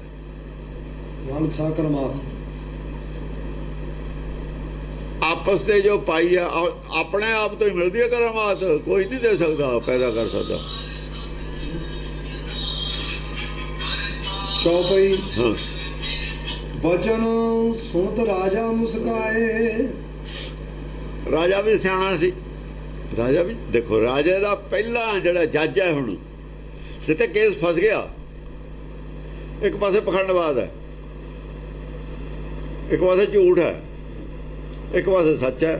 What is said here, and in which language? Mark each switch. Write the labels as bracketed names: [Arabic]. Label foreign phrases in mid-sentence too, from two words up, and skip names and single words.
[Hindi] नानक सा करामात [Punjabi] ਆਪਸ ਦੇ ਜੋ ਪਾਈ ਹੈ, ਆਪਣੇ ਆਪ ਤੋਂ ਹੀ ਮਿਲਦੀ ਹੈ ਕਰਾਮਾਤ। ਕੋਈ ਨਹੀਂ ਦੇ ਸਕਦਾ, ਪੈਦਾ ਕਰ ਸਕਦਾ। [Hindi] चौपाई [Punjabi] ਹਾਂ [Braj] बचन सुनत राजा मुस्काए। [Punjabi] ਰਾਜਾ ਵੀ ਸਿਆਣਾ ਸੀ। ਰਾਜਾ ਵੀ ਦੇਖੋ, ਰਾਜੇ ਦਾ ਪਹਿਲਾ ਜਿਹੜਾ ਜੱਜ ਹੈ, ਹੁਣ ਜਿੱਥੇ ਕੇਸ ਫਸ ਗਿਆ, ਇੱਕ ਪਾਸੇ ਪਖੰਡਵਾਦ ਹੈ, ਇੱਕ ਪਾਸੇ ਝੂਠ ਹੈ, ਇੱਕ ਪਾਸੇ ਸੱਚ ਹੈ।